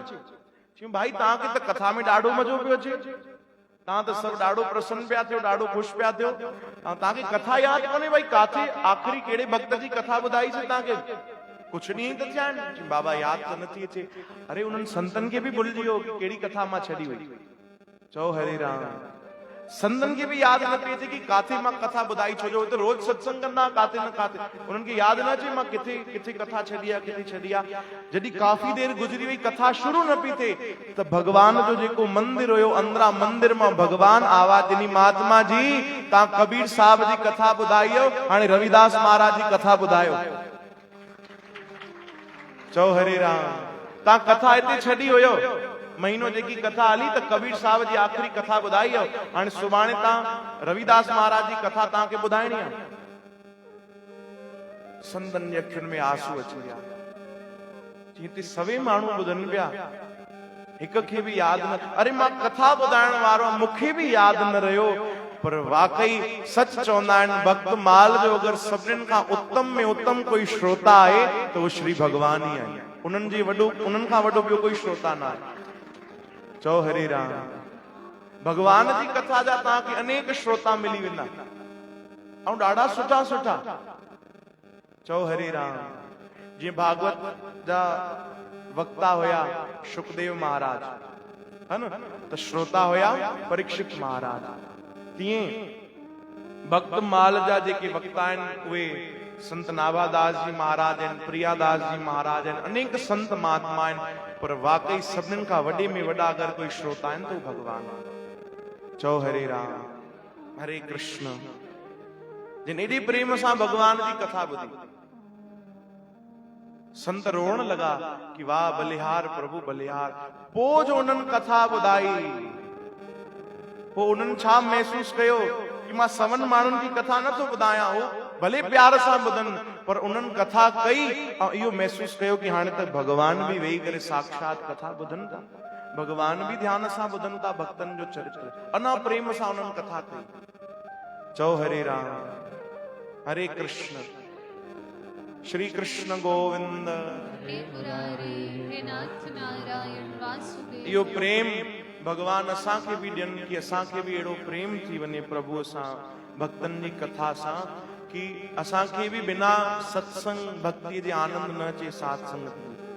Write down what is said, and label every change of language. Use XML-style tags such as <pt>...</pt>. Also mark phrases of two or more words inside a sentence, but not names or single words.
<sd>चयूं भाई तव्हांखे त कथा में ॾाढो मज़ो पियो अचे, तव्हां त सभु ॾाढो प्रसन्न पिया थियो, ॾाढो ख़ुशि पिया थियो, तव्हांखे कथा यादि कोन्हे? भाई काथे आख़िरी कहिड़े भक्त जी कथा ॿुधाईसीं तव्हांखे? कुछ ॾींहं त थिया आहिनि। बाबा यादि त नथी अचे। अरे उन्हनि संतनि खे बि भुलिजी वियो कि कहिड़ी कथा मां छॾी वई। चओ हरे राम। संतन खे भी यादि न पई अचे कि काथे मां कथा ॿुधाई, छो जो रोज सत्संग कंदा, काथे न काथे उन्हनि खे यादि न अचे मां किथे किथे कथा छॾी आहे, किथे छॾी आहे। जॾहिं काफ़ी देर गुज़री वई, कथा शुरू न पई थिए, त भगवान जो जेको मंदिर हुयो, अंदरां मंदिर मां भगवान आवाज़ ॾिनी, महात्मा जी तव्हां कबीर साहब जी कथा ॿुधाई हो, हाणे रविदास महाराज जी कथा ॿुधायो। चओ हरे राम। तव्हां कथा हिते छॾी हुयो, महीनो जेकी कथा हली त कबीर साहब जी आख़िरी कथा ॿुधाई हो, हाणे सुभाणे तव्हां रविदास महाराज जी कथा तव्हांखे ॿुधाइणी आहे। संतनि जी अखियुनि में आंसू अची विया। हिते सभई माण्हू ॿुधनि पिया, हिक खे बि यादि न। अरे मां कथा ॿुधाइण वारो, मूंखे बि यादि न रहियो। पर वाकई सच चवंदा आहिनि, भक्त माल जो अगरि सभिनीनि खां उत्तम में उत्तम कोई श्रोता आहे त उहो श्री भगवान ई आहे। उन्हनि खां वॾो ॿियो कोई श्रोता न आहे। चओ हरे राम। भगवान जी कथा जा तव्हांखे अनेक श्रोता मिली वेंदा ऐं ॾाढा सुठा सुठा। चओ हरे राम। जीअं भागवत जा वक्ता हुया सुखदेव महाराज,</sd> <hi>है ना।</hi> <sd>तो श्रोता होया परीक्षित महाराज। तीअं भक्त मालजा जेके वक्ता आहिनि उहे संत नाभादास जी महाराज आहिनि, प्रियादास जी महाराज आहिनि, अनेक संत महात्मा आहिनि, पर वाकई सभिनीनि खां वॾे में वॾा अगरि कोई श्रोता आहिनि त उहे भगवान आहिनि। चओ हरे राम हरे कृष्ण। जिन एॾे प्रेम सां भगवान जी कथा ॿुधी, संत रोअण लॻा कि वाह बलिहार प्रभु बलिहार। पोइ जो उन्हनि कथा ॿुधाई, पोइ उन्हनि छा महसूस कयो कि मां सवन माण्हुनि जी कथा नथो ॿुधायां, हो भले प्यार सां ॿुधनि, पर उन्हनि कथा कई ऐं इहो महसूस कयो कि हाणे त भगवान भी वेही करे साक्षात कथा ॿुधनि था, भगवान भी ध्यान सां ॿुधनि था भक्तनि जो चरित्र, अना प्रेम सां उन्हनि कथा कई। चओ हरे राम हरे कृष्ण। श्री कृष्ण गोविंद इहो प्रेम भगवान असांखे भी ॾियनि कि असांखे भी अहिड़ो प्रेम थी वञे प्रभुअ सां, भक्तनि जी कथा सां, कि असांखे भी बिना सत्संग भक्ति जे आनंद न अचे, साध संगत</sd>